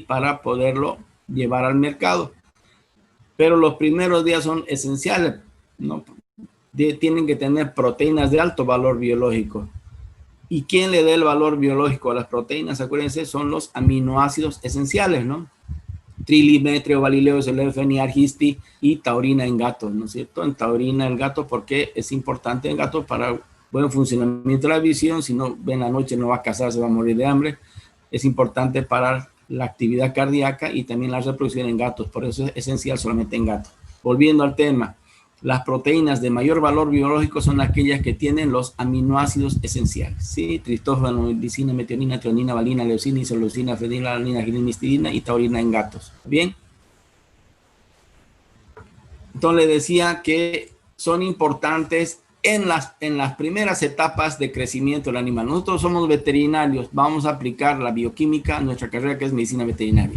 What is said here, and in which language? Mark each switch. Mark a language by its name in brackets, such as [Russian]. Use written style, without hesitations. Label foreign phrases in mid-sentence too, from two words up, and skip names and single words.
[Spanish] Para poderlo llevar al mercado. Pero los primeros días son esenciales, ¿no? Tienen que tener proteínas de alto valor biológico. ¿Y quién le da el valor biológico a las proteínas? Acuérdense, son los aminoácidos esenciales, ¿no? Trilimetrio, valileo, selefeni, argisti y taurina en gatos, ¿no es cierto? En taurina en gato porque es importante en gatos para buen funcionamiento de la visión. Si no ven la noche no va a cazar, se va a morir de hambre. Es importante para la actividad cardíaca y también la reproducción en gatos. Por eso es esencial solamente en gatos. Volviendo al tema, las proteínas de mayor valor biológico son aquellas que tienen los aminoácidos esenciales, ¿sí? Tristófano, lisina, metionina, treonina, valina, leucina, isoleucina, fenila, alanina, girina, histidina y taurina en gatos. ¿Bien? Entonces le decía que son importantes en las primeras etapas de crecimiento del animal. Nosotros somos veterinarios, vamos a aplicar la bioquímica a nuestra carrera, que es medicina veterinaria.